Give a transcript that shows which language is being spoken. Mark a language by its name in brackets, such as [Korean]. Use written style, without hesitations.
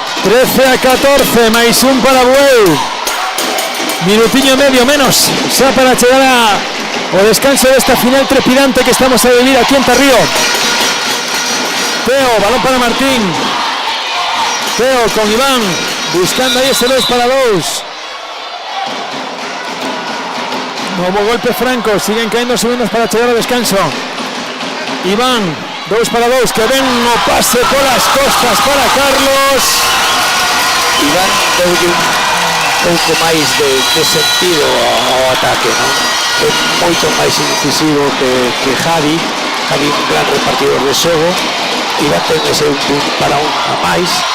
[Galician] 13-14, máis un para Bueu, minutiño e medio menos, xa para chegar ao descanso desta final trepidante que estamos a vivir aquí en Tarrío. Teo, balón para Martín. [Spanish] Teo con Iván, buscando ahí ese 2 para 2. Nuevo golpe franco, siguen cayendo segundos para llegar al descanso. Iván, 2 para 2, [Galician] que ven o pase [Spanish] por las costas para Carlos. [Galician] Iván deulle un pouco máis de sentido ao ataque, non? É moito máis incisivo que Javi. Javi un gran repartidor de xogo. Iván ten ese un para un a máis.